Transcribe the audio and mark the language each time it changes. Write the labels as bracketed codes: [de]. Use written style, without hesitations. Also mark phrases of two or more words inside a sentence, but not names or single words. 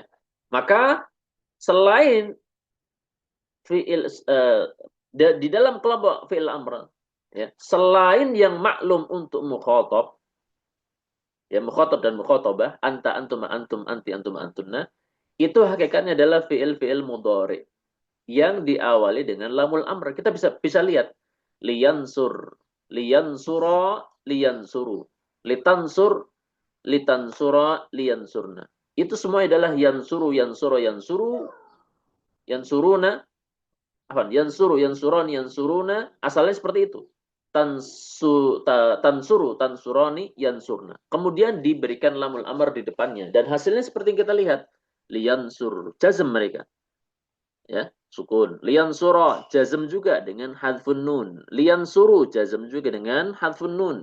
[id] Maka selain fi'il di dalam kelompok [ar] فعل أمر, [id] ya, selain yang maklum untuk [ar] مخاطب, [id] ya, mukhatab dan [ar] مخاطبة أنتَ أنتم أنتم أنتِ أنتم أنتنّ, [id] itu hakikatnya adalah [ar] فعل مضارع [id] yang diawali dengan [ar] لام الأمر. [id] Kita bisa lihat [ar] لينصرْ لينصرا لينصروا. لتنصرْ لتنصرا لينصرن. [id] Itu semua adalah [ar] ينصر ينصر ينصر ينصرون ينصر ينصران ينصرون, [id] asalnya seperti itu. [ar] تنصر تنصران ينصرن. [id] Kemudian diberikan [ar] لام الأمر [id] di depannya. Dan hasilnya seperti yang kita lihat. Liyansur, jazm mereka. Ya, sukun. Liyansura, jazm juga dengan [ar] حذف النون. [id] Liyansuru, jazm juga dengan [ar] حذف النون.